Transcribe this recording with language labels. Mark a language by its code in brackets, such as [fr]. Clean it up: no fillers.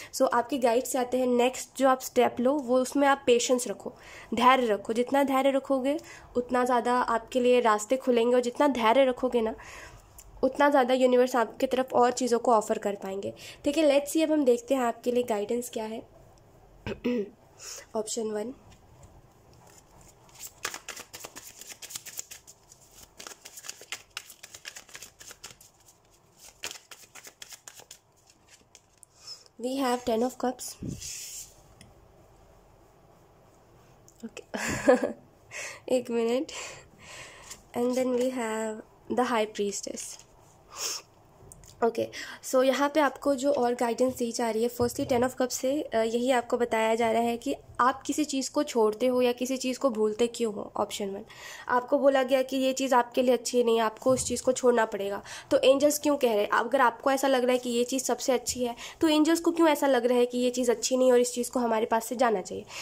[hi] सो आपके गाइड्स चाहते हैं नेक्स्ट जो आप स्टेप लो वो उसमें आप पेशेंस रखो, धैर्य रखो। जितना धैर्य रखोगे उतना ज़्यादा आपके लिए रास्ते खुलेंगे, और जितना धैर्य रखोगे ना उतना ज़्यादा यूनिवर्स आपकी तरफ और चीज़ों को ऑफर कर पाएंगे, ठीक है। [en] let's see [hi] अब हम देखते हैं आपके लिए गाइडेंस क्या है। [en] Option 1, we have 10 of cups, okay. [hi] एक minute, [en] and then we have the high priestess, okay. [hi] सो यहाँ पे आपको जो और गाइडेंस दी जा रही है, फर्स्टली 10 ऑफ कप से यही आपको बताया जा रहा है कि आप किसी चीज़ को छोड़ते हो या किसी चीज़ को भूलते क्यों हो। ऑप्शन 1, आपको बोला गया कि ये चीज़ आपके लिए अच्छी नहीं है, आपको उस चीज़ को छोड़ना पड़ेगा। तो एंजल्स क्यों कह रहे हैं, अगर आपको ऐसा लग रहा है कि ये चीज़ सबसे अच्छी है तो एंजल्स को क्यों ऐसा लग रहा है कि ये चीज़ अच्छी नहीं है और इस चीज़ को हमारे पास से जाना चाहिए।